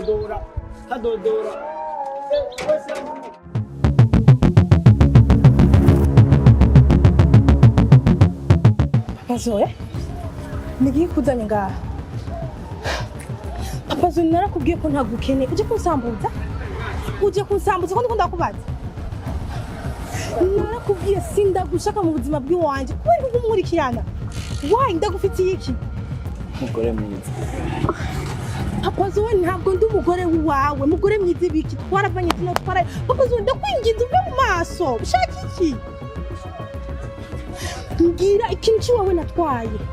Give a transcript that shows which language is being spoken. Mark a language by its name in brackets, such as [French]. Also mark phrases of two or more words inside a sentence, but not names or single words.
[Rundi] Papa Zoe nigiye kuzanye ngaha. Papa Zoe narakubwiye ko ntagukene uje kunsambuza ko ndiko ndakubaza. Narakubwiye sindagushaka mu buzima bw'iwanje kubera ko umurikirana. Why ndagufitiye iki? Mugore mwiza. Papa Zoe ntabwo ndi umugore wawe, mugore mwiza biki twaravanye tino twara. Papa Zoe ndakwinginze uve mu maso. Ushaka iki? Ngira ikintu wawe natwaye.